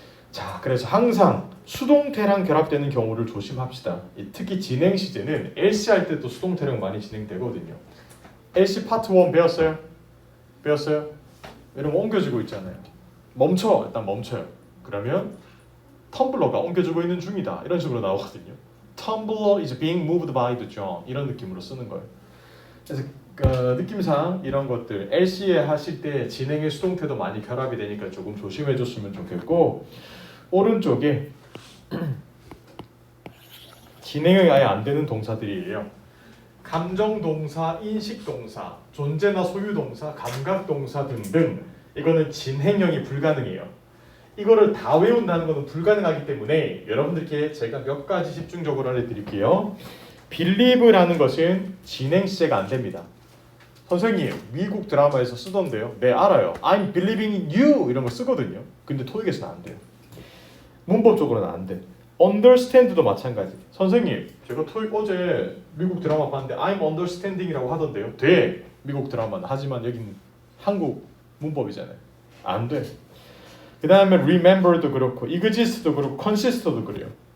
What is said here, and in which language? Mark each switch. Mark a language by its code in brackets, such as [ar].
[ko] 자, 그래서 항상 수동태랑 결합되는 경우를 조심합시다. 특히 진행 시제는 else 할 때도 수동태랑 많이 진행되거든요. else 파트 1 배웠어요? 배웠어요? 이러면 옮겨지고 있잖아요. 멈춰! 일단 멈춰요. 그러면 텀블러가 옮겨지고 있는 중이다. 이런 식으로 나오거든요. [en] Tumblr is being moved by the John. [ko] 이런 느낌으로 쓰는 거예요. 그래서 느낌상 이런 것들 LC에 하실 때 진행의 수동태도 많이 결합이 되니까 조금 조심해 줬으면 좋겠고, 오른쪽에 진행이 아예 안 되는 동사들이에요. 감정동사, 인식동사, 존재나 소유동사, 감각동사 등등. 이거는 진행형이 불가능해요. 이거를 다 외운다는 것은 불가능하기 때문에 여러분들께 제가 몇 가지 집중적으로 알려드릴게요. believe라는 것은 진행 시제가 안 됩니다. 선생님, 미국 드라마에서 쓰던데요. 네, 알아요. [en] I'm believing in you 이런 거 쓰거든요. [ko] 근데 토익에서는 안 돼요. 문법적으로는 안 돼. understand도 마찬가지. 선생님, 제가 토익 어제 미국 드라마 봤는데 I'm understanding 이라고 하던데요. 돼. 미국 드라마는. 하지만 여긴 한국 문법이잖아요. 안 돼. 그 다음에 remember도 그렇고 exist도 그렇고 consist도 그래요.